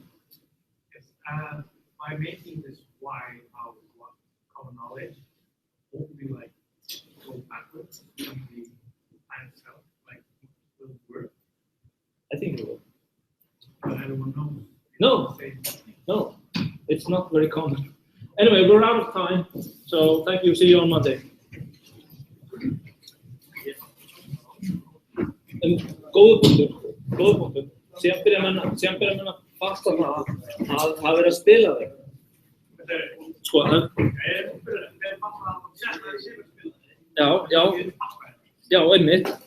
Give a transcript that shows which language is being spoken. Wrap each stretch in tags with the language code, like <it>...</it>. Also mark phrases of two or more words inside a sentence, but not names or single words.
<en>Yes, by making this why out of common knowledge, won't we like go backwards in the time itself? Like, will it work? I think it will. But everyone knows. No. No. It's not very common. Anyway, we're out of time, so thank you. See you on Monday.</en> <is>Góður punktur. Síðan byrja menn að fatta það að vera að spila þeim. Sko, já, einmitt.</is>